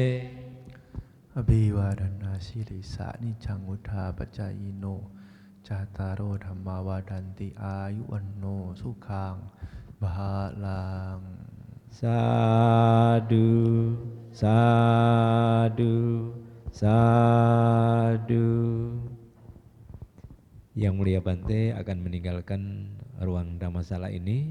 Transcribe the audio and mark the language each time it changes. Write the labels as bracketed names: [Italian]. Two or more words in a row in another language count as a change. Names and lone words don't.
[Pali] Abhiwadana sirisa nicang uddha pacayino Cattaro dhamma wadanti ayuwanno sukhang bahalang. Sadu, sadu, sadu. [Indonesian] Yang Mulia Bante akan meninggalkan ruang dhammasala ini.